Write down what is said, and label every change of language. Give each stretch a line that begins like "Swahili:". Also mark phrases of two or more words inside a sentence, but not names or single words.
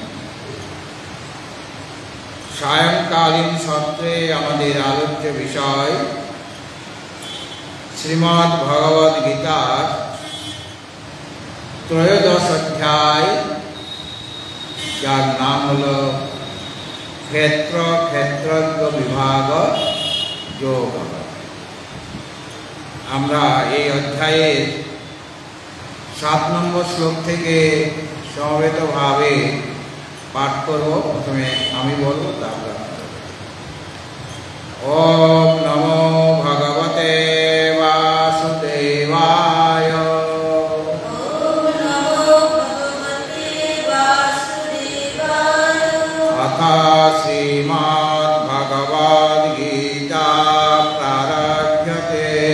Bangla: সায়ংকালীন সত্রে আমাদের আলোচ্য বিষয় শ্রীমদ্ ভগবদ গীতার ত্রয়োদশ অধ্যায়, যার নাম হলো ক্ষেত্র ক্ষেত্রজ্ঞ বিভাগ যোগ। आमरा এই অধ্যায়ের 7 নম্বর শ্লোক থেকে সমবেতভাবে পাঠ করব। প্রথমে আমি বলবো, তারপর
Sanskrit: ॐ नमो भगवते वासुदेवाय। अथ श्रीमद् भगवद गीता प्रारभ्यते।